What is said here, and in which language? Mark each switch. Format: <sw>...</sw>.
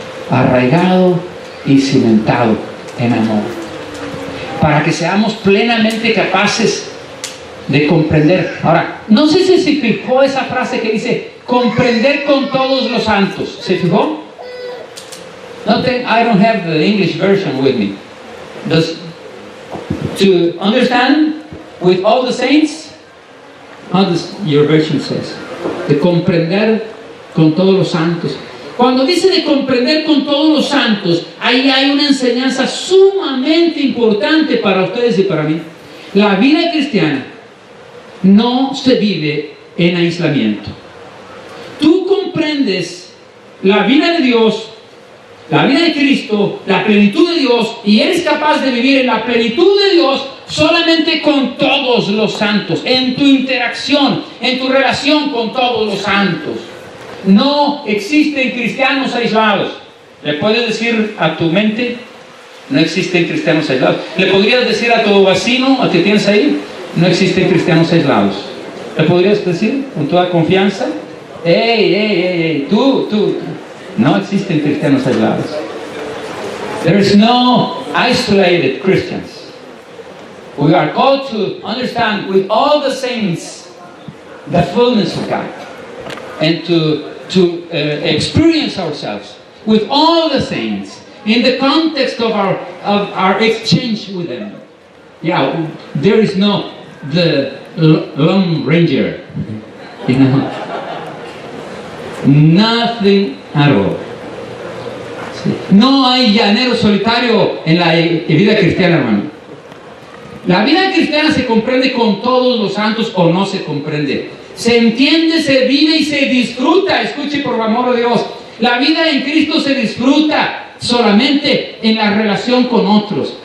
<es>Arraigado y cimentado en amor. Para que seamos plenamente capaces de comprender. Ahora, no sé si se fijó esa frase que dice comprender con todos los santos. ¿Se fijó?</es> <en>I don't have the English version with me. To understand with all the saints? How does your version says?</en> <es>De comprender con todos los santos. Cuando dice de comprender con todos los santos, ahí hay una enseñanza sumamente importante para ustedes y para mí. La vida cristiana no se vive en aislamiento. Tú comprendes la vida de Dios, la vida de Cristo, la plenitud de Dios, y eres capaz de vivir en la plenitud de Dios solamente con todos los santos, en tu interacción, en tu relación con todos los santos. No existen cristianos aislados. ¿Le puedes decir a tu mente? No existen cristianos aislados. ¿Le podrías decir a tu vecino, al que tienes ahí? No existen cristianos aislados. ¿Le podrías decir con toda confianza? Hey, tú. No existen cristianos aislados.</es> <en>There is no isolated Christians. We are called to understand with all the saints the fullness of God, and to experience ourselves with all the saints in the context of our exchange with them. Yeah, there is no the Lone Ranger, you know, nothing at all.</en> <es>No hay llanero solitario en la vida cristiana, hermano. La vida cristiana se comprende con todos los santos o no se comprende. Se entiende, se vive y se disfruta. Escuche, por amor de Dios, la vida en Cristo se disfruta solamente en la relación con otros.</es>